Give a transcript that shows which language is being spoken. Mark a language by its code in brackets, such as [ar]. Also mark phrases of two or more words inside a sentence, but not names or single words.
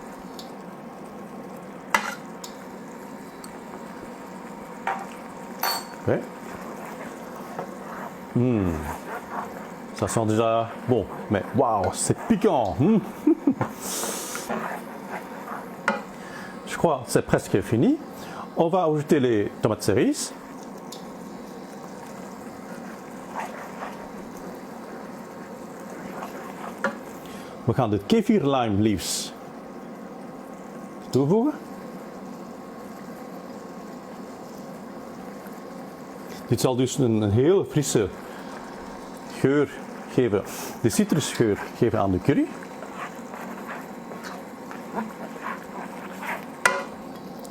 [fr] Okay. Ça sent déjà bon, mais waouh, c'est piquant. Je crois que c'est presque fini. On va ajouter les tomates cerises. [nl] We gaan de [en] kefir lime leaves [nl] toevoegen. Dit zal dus een heel frisse geur geven, de citrusgeur geven aan de curry.